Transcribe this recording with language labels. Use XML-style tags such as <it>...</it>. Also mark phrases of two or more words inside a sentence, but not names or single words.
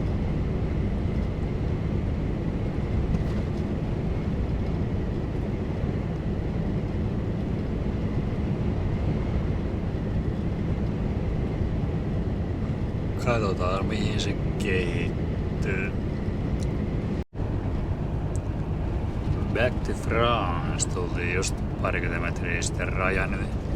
<fi>Katsotaan mihin se kehittyy.</fi> <en>Back to France</en> <fi>tultiin just parikymmentä metriä sitten rajan yli.</fi>